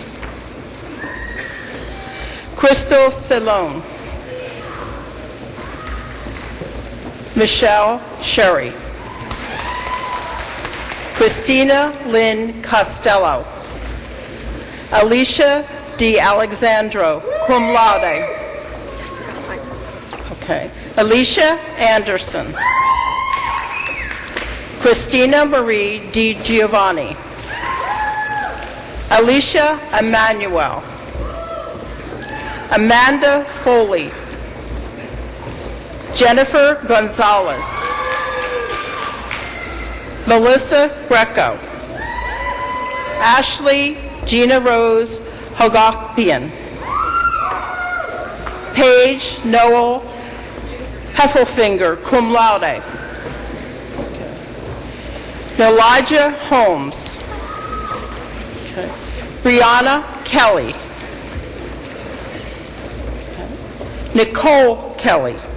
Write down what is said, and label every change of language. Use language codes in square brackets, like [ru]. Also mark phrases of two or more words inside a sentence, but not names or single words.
[en] Crystal Salone. Michelle Sherry. Christina Lynn Costello. Alicia D. Alexandro, [la] cum laude. [en] Okay. Alicia Anderson. Christina Marie Di Giovanni. Alicia Emmanuel. Amanda Foley. Jennifer Gonzalez. Melissa Greco. Ashley Gina Rose Hogopian. Paige Noel Heffelfinger, [la] cum laude. [en] Elijah Holmes. Okay. Brianna Kelly. Nicole Kelly.